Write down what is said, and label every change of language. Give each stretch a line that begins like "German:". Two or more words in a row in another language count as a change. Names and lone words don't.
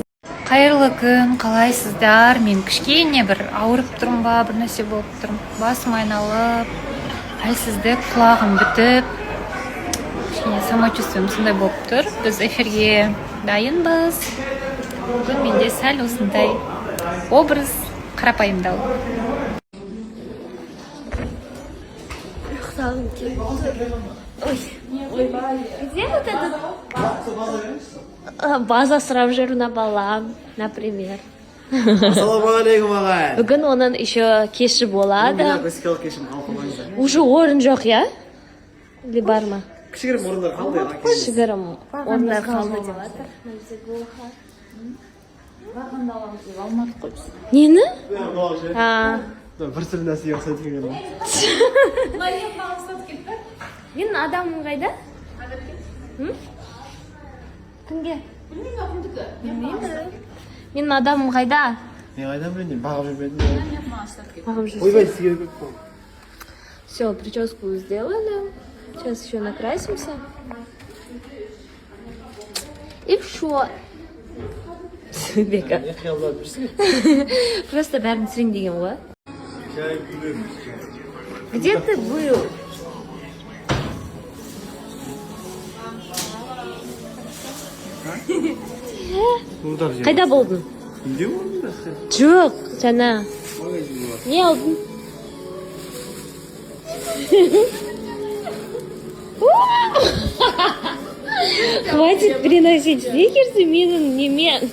Kazakh: Қайырлы күн, қалайсыздар? Мен кішкене бір ауырып тұрмын ба, бір нәрсе болып тұрмын. Басым айналып, әлсіздік, құлағым бітіп, кішкене самочувствием сондай болып тұр. Біз эфирге дайынбыз. Бүгін менде сәл осындай образ қарапайымдау.
Russian: Где вот этот?
Kazakh: База сұрап жүр на балам, например. Ассалаумағалейкум ағай. Бүгін оның еще кеші болады. Уже орын жоқ, я? Или бар ма? Кішігірім орындар қалды. Кішігірім орындар қалды деп жатыр. Нені? Бір сілі нәрсе ұқсайды екен. Менің адамым қайда? Кімге? Білмеймін. Менің адамым қайда? Мен қайдан білейін, бағып жүрмедім. Бағып жүрсің. Ойбай, сізге көп болды.
Russian: Все, прическу сделали. Сейчас еще накрасимся. И все. Бека.
Kazakh: Просто бәрін түсірейін деген ғой.
Russian: Где ты был?
Kazakh: Қайда болдың? Үйде болдың ба сен? Жоқ, жаңа. Не алдың?
Russian: Хватит переносить стикерсы
Kazakh: менің немен.